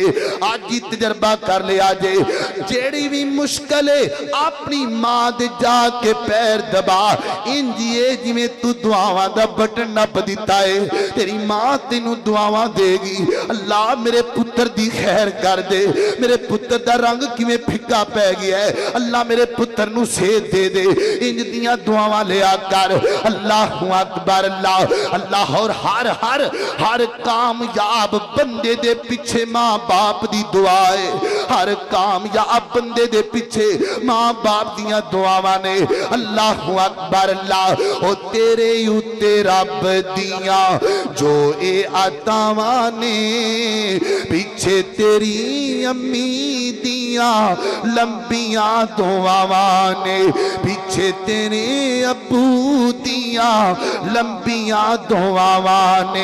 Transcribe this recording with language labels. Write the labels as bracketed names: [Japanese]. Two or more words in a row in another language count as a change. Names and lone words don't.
[Punjabi] آج ہی تجربہ کر لیا جے، جیہڑی بھی مشکل ہے اپنی ماں دے جا کے پیر دبا، اینجیے جیویں تو دعاواں دا بٹن نپ دتا ہے، تیری ماں تینوں دعاواں دیگی. اللہ میرے پتر دی خیر کر دے، میرے پتر دا رنگ کیویں پھکا پے گیا ہے، اللہ میرے پتر نوں صحت دے دے. اینج دیاں دعاواں لیا کر. [Arabic] الله أكبر الله الله. [Punjabi] اور ہر ہر ہر کامیاب بندے دے پیچھے ماں باپ دی دعا ہے، ہر کامیاب بندے دے پیچھے ماں باپ دیاں دعاواں نے. [Arabic] الله أكبر الله. [Punjabi] او تیرے اتے رب دیاں جو اے عطاواں نے، پیچھے تیری امی دیاں لمبیاں دعاواں نے، پیچھے تیرے ابو دیاں لمبیاں دعاواں نے.